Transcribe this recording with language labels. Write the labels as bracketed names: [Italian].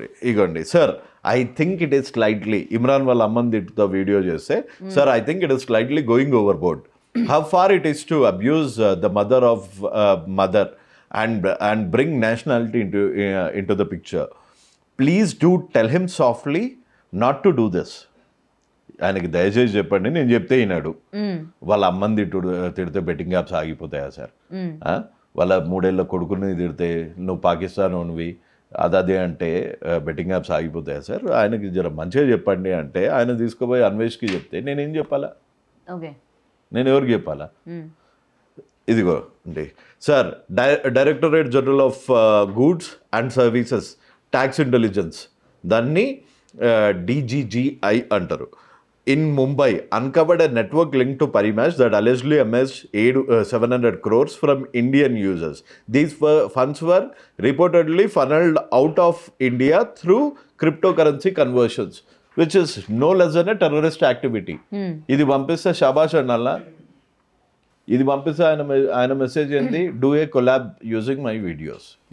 [Telugu] ఇగోండి sir, [English] I think it is slightly Imran [Telugu] వాళ్ళ అమ్మని తిట్టుతో వీడియో చేస్తే sir [English] I think it is slightly going overboard. How far it is to abuse the mother of mother and bring nationality into the picture. Please do tell him softly not to do this. [Telugu] ఆయనకి దయచేసి చెప్పండి, నేను చెప్తే ఈనాడు. వాళ్ళ అమ్మని తిడితే betting apps ఆగిపోతాయా sir? వాళ్ళ 3 ఏళ్ళ కొడుకుని తిడితే నువ్వు పాకిస్తాన్ ఉన్నవి అదే అంటే బెట్టింగ్ యాప్స్ ఆగిపోతాయా సార్? ఆయనకి జర మంచిగా చెప్పండి అంటే ఆయన తీసుకుపోయి అన్వేష్కి చెప్తే నేనేం చెప్పాలా? నేను ఎవరికి చెప్పాలా? ఇదిగో అండి sir, directorate general of goods and services tax intelligence, దాన్ని DGGI అంటారు. [English] In Mumbai, uncovered a network linked to Parimatch that allegedly amassed 700 crores from Indian users. These funds were reportedly funneled out of India through cryptocurrency conversions, which is no less than a terrorist activity. [Telugu] ఇది పంపిస్తే షాబాష్ అన్నల్లా, ఇది పంపిస్తే ఆయన message ఏంది, [English] Do a collab using my videos.